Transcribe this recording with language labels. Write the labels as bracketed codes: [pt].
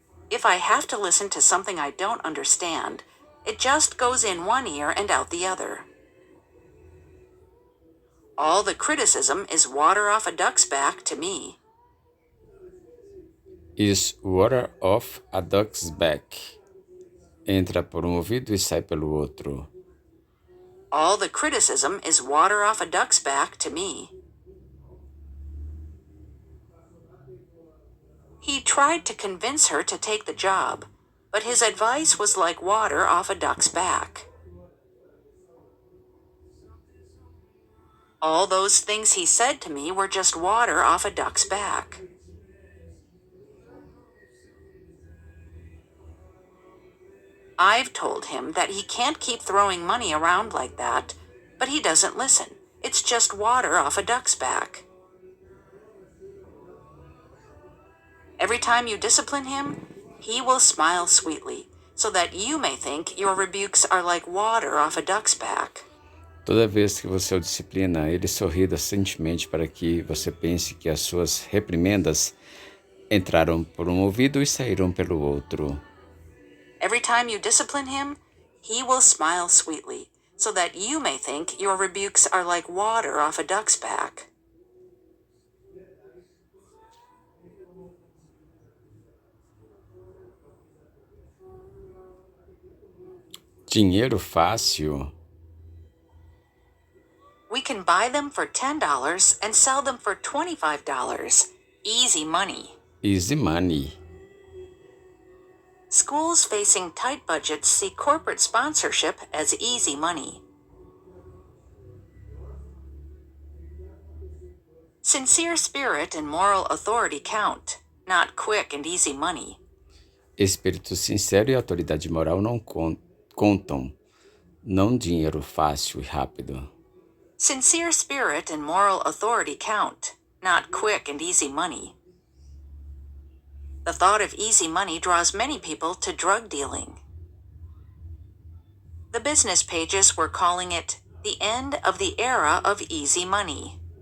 [en] If I have to listen to something I don't understand, it just goes in one ear and out the other. All the criticism is water off a duck's back to me. Is water off a duck's back. [pt] Entra por um ouvido e sai pelo outro. [en] All the criticism is water off a duck's back to me. He tried to convince her to take the job, but his advice was like water off a duck's back. All those things he said to me were just water off a duck's back. I've told him that he can't keep throwing money around like that, but he doesn't listen. It's just water off a duck's back. Every time you discipline him, he will smile sweetly, so that you may think your rebukes are like water off a duck's back. [pt] Toda vez que você o disciplina, ele sorri docentemente para que você pense que as suas reprimendas entraram por um ouvido e saíram pelo outro. [en] Every time you discipline him, he will smile sweetly, so that you may think your rebukes are like water off a duck's back. [pt] Dinheiro fácil. [en] We can buy them for $10 and sell them for $25. Easy money. Easy money. Schools facing tight budgets see corporate sponsorship as easy money. Sincere spirit and moral authority count, not quick and easy money. [pt] Espírito sincero e autoridade moral não contam, não dinheiro fácil e rápido. [en] Sincere spirit and moral authority count, not quick and easy money. The thought of easy money draws many people to drug dealing. The business pages were calling it the end of the era of easy money.